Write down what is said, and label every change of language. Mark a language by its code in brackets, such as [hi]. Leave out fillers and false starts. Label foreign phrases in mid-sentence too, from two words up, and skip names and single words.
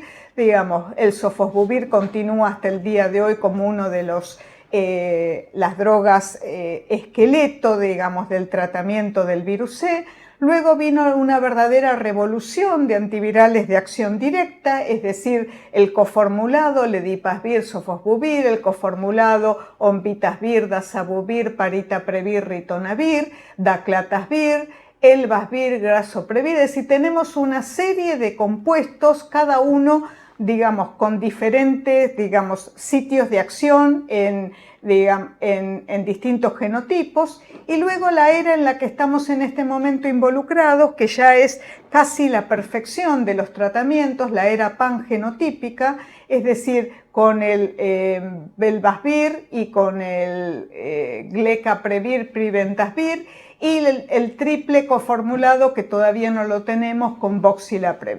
[es] Digamos, el sofosbuvir continúa hasta el día de hoy como uno de las drogas esqueleto, digamos, del tratamiento del virus C. Luego vino una verdadera revolución de antivirales de acción directa, es decir, el coformulado ledipasvir, sofosbuvir, el coformulado onvitasvir, dazabuvir, paritaprevir, ritonavir, daclatasvir, elbasvir, grasoprevir. Es decir, tenemos una serie de compuestos, cada uno, digamos, con diferentes, digamos, sitios de acción en distintos genotipos, y luego la era en la que estamos en este momento involucrados, que ya es casi la perfección de los tratamientos, la era pangenotípica, es decir, con el velbasvir y con el glecaprevir, priventasvir, y el triple coformulado que todavía no lo tenemos con voxilaprevir.